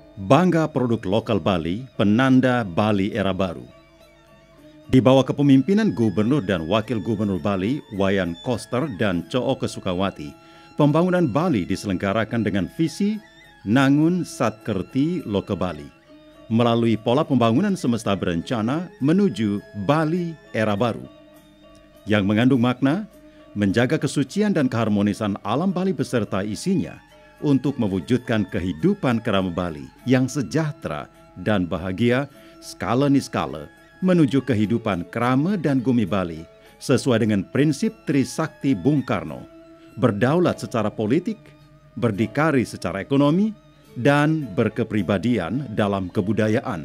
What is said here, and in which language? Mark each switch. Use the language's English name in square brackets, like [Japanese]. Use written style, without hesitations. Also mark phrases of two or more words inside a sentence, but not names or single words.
[Indonesian] Bangga produk lokal Bali, penanda Bali era baru. Di bawah kepemimpinan Gubernur dan Wakil Gubernur Bali, Wayan Koster dan Co'oke Sukawati, pembangunan Bali diselenggarakan dengan visi Nangun Satkerti Loke Bali, melalui pola pembangunan semesta berencana menuju Bali era baru, yang mengandung makna menjaga kesucian dan keharmonisan alam Bali beserta isinya untuk mewujudkan kehidupan kerama Bali yang sejahtera dan bahagia skala niskala menuju kehidupan kerama dan gumi Bali sesuai dengan prinsip Trisakti Bung Karno, berdaulat secara politik, berdikari secara ekonomi, dan berkepribadian dalam kebudayaan.